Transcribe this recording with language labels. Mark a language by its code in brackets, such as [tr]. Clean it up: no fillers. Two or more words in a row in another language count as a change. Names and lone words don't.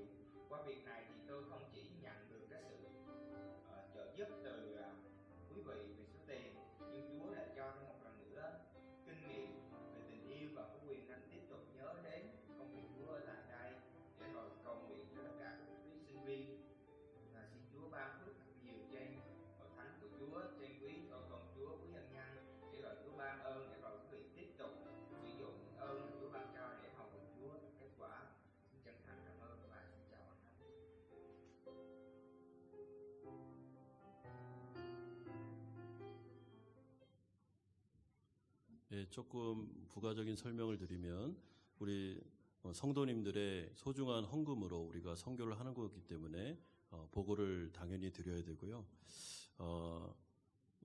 [vi] Qua việc này thì tôi không chỉ nhận được cái sự trợ giúp từ quý vị về số tiền, nhưng Chúa đã cho thêm một lần nữa kinh nghiệm về tình yêu và có quyền năng tiếp tục nhớ đến công việc Chúa ở tại đây để rồi cầu nguyện cho tất cả các quý sinh viên. Và xin Chúa ban phước thật nhiều trên hội thánh của Chúa, trên quý vợ con Chúa, quý ân nhân, để rồi Chúa ban ơn để rồi quý vị tiếp tục sử dụng những ơn mà Chúa ban cho để hầu việc Chúa đạt kết quả. Xin chân thành cảm ơn và xin chào anh. [ko] 예, 조금 부가적인 설명을 드리면 우리 성도님들의 소중한 헌금으로 우리가 선교를 하는 거기 때문에 보고를 당연히 드려야 되고요.